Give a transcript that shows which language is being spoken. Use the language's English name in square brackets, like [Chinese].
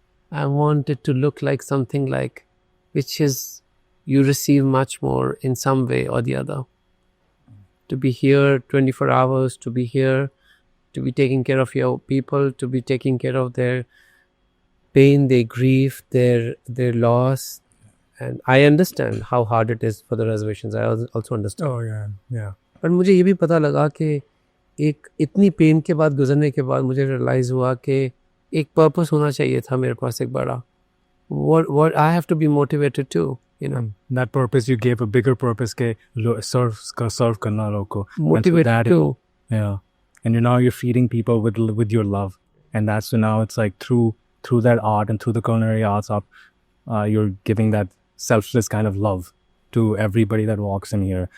[English] I want it to look like something like which is you receive much more in some way or the other. To be here 24 hours, to be here, to be taking care of your people, to be taking care of their pain, their grief, their loss. And I understand how hard it is for the reservations. I also understand. Oh yeah. Yeah. [Hindi] पर मुझे ये भी पता लगा कि एक इतनी pen के बाद गुजरने के बाद मुझे रियलाइज़ हुआ कि एक पर्पस होना चाहिए था मेरे पास एक बड़ा. [English] What I have to be motivated too, you know. That purpose you gave a bigger purpose [Hindi] के serve करना लोगों को. [English] And so Motivated that- too. Yeah. And now you're feeding people with your love, and that's so now it's like through that art and through the culinary arts, you're giving that selfless kind of love to everybody that walks in here.